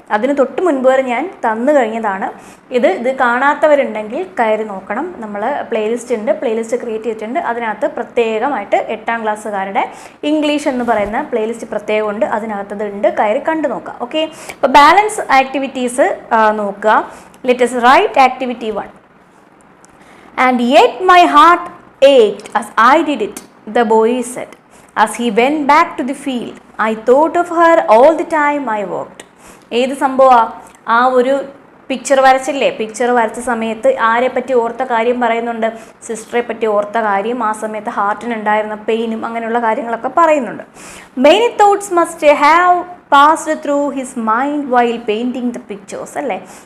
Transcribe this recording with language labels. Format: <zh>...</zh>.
<ml>അതിന് തൊട്ട് മുൻപ് വരെ ഞാൻ തന്നു കഴിഞ്ഞതാണ്. ഇത് കാണാത്തവരുണ്ടെങ്കിൽ കയറി നോക്കണം. നമ്മൾ പ്ലേലിസ്റ്റ് ക്രിയേറ്റ് ചെയ്തിട്ടുണ്ട്. അതിനകത്ത് പ്രത്യേകമായിട്ട് 8ാം ക്ലാസ്സുകാരുടെ ഇംഗ്ലീഷ് എന്ന് പറയുന്ന പ്ലേലിസ്റ്റ് പ്രത്യേകമുണ്ട്. അതിനകത്തത് ഉണ്ട്, കയറി കണ്ടു നോക്കാം. ഓക്കെ, അപ്പോൾ ബാലൻസ് ആക്ടിവിറ്റീസ് നോക്കുക.</ml> <en>Let's write activity 1. And yet my heart ached as I did it, the boy said. As he went back to the field, I thought of her all the time I walked.</en> <ml>ഏത് സംഭവമാണ്? ആ ഒരു picture വരച്ചില്ലേ? Picture വരച്ച സമയത്ത് ആരെ പറ്റി ഓർത്ത കാര്യം പറയുന്നുണ്ട്? സിസ്റ്ററെ പറ്റി ഓർത്ത കാര്യം, ആ സമയത്ത് ഹാർട്ടിനുണ്ടായിരുന്ന പെയിനും അങ്ങനെയുള്ള കാര്യങ്ങളൊക്കെ പറയുന്നുണ്ട്.</ml> <en>Many thoughts must have passed through his mind while painting the pictures അല്ലേ.</en>